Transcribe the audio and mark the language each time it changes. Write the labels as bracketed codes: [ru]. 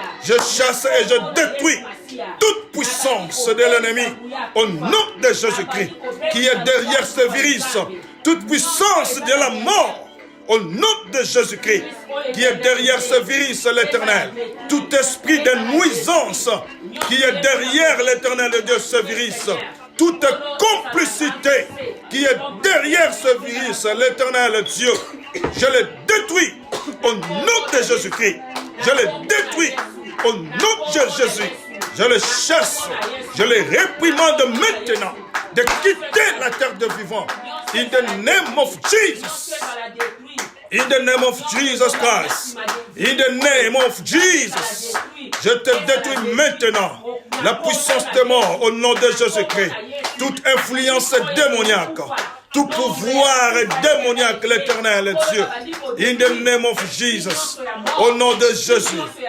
[fr] Je chasse et je détruis toute puissance de l'ennemi au nom de Jésus-Christ qui est derrière ce virus, toute puissance de la mort au nom de Jésus-Christ qui est derrière ce virus, l'éternel, tout esprit de nuisance qui est derrière l'éternel de Dieu, ce virus, toute complicité qui est derrière ce virus, l'éternel Dieu, je le détruis au nom de Jésus-Christ. Je le détruis au nom de Jésus. Je le chasse, je le réprimande maintenant de quitter la terre de vivant. [en] In the name of Jesus. In the name of Jesus Christ. In the name of Jesus. [fr] Je te détruis maintenant la puissance des morts au nom de Jésus-Christ. Toute influence démoniaque, tout pouvoir démoniaque, l'éternel Dieu. [en] In the name of Jesus. [fr] Au nom de Jésus.